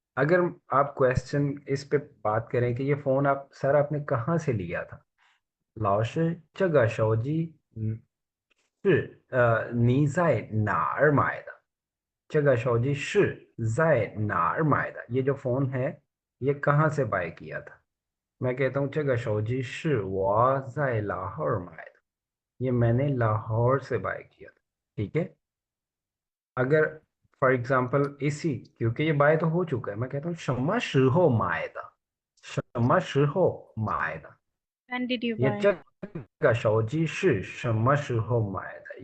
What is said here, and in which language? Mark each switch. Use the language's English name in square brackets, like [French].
[Hindi] अगर आप क्वेश्चन इस पे बात करें कि ये फोन आप सर आपने कहाँ से लिया था, [Chinese] 老师，这个手机是你在哪儿买的？ [Hindi] 这个手机是在哪儿买的？ ये जो फोन है ये कहाँ से बाय किया था? मैं कहता हूँ [Chinese] 这个手机是我在लाहौर买的। [Hindi] ये मैंने लाहौर से बाय किया था। ठीक है। अगर फॉर एग्जांपल इसी, क्योंकि ये बाय तो हो चुका है, मैं कहता हूँ [Chinese] 什么时候买的？什么时候买的？ [English] when did you [Chinese] 也 [English] buy [Chinese] 这个手机是什么时候买的？